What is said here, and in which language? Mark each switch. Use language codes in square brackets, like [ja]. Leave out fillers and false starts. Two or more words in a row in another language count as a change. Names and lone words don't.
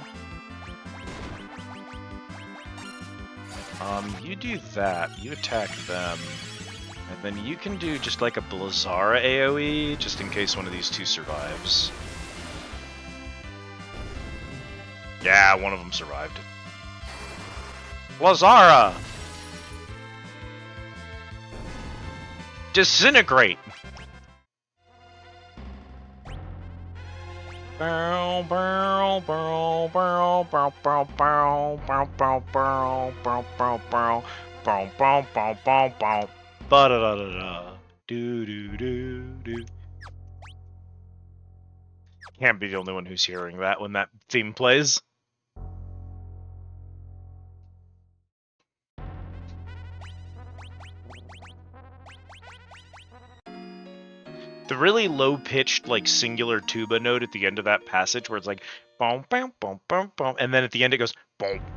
[en] You do that, you attack them, and then you can do just like a Blizzara AoE, just in case one of these two survives. Yeah, one of them survived. Blizzara! Disintegrate! Bow, bow, bow, bow, bow, bow, bow, bow, bow, bow, bow, bow, bow, bow, bow, bow, bow, bow, ba da da da da, do do do do. Can't be the only one who's hearing that when that theme plays. The really low-pitched, like, singular tuba note at the end of that passage where it's like, boom, boom, boom, boom, boom, and then at the end it goes, boom.